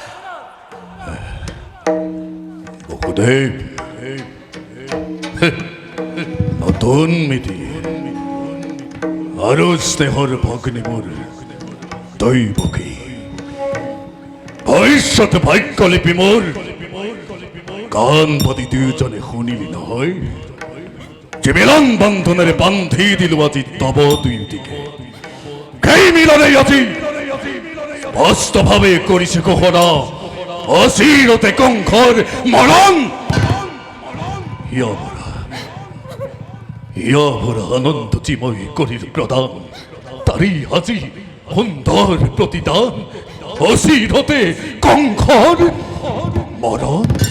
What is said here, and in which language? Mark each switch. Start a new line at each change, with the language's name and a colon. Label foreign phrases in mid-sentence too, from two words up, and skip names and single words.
Assamese: বহুদেব নতুন মিতি আরো স্নেহর ভগ্নি মোর দৈবকী ভবিষ্যৎ ভাগ্যলিপি মোর কান পদি দুজনে শুনিলি নহয় যে মিলন বন্ধনের বান্ধি দিল আজি তব দুই দিকে সেই মিলনে আজি স্পষ্টভাৱে কৰিছে ঘোষণা অচিৰতে কংসৰ মৰণ ইয়াভৰা আনন্দ চিময় কৰিল প্ৰদান তাৰি আজি সুন্দৰ প্ৰতিদান অচিৰতে কংসৰ মৰণ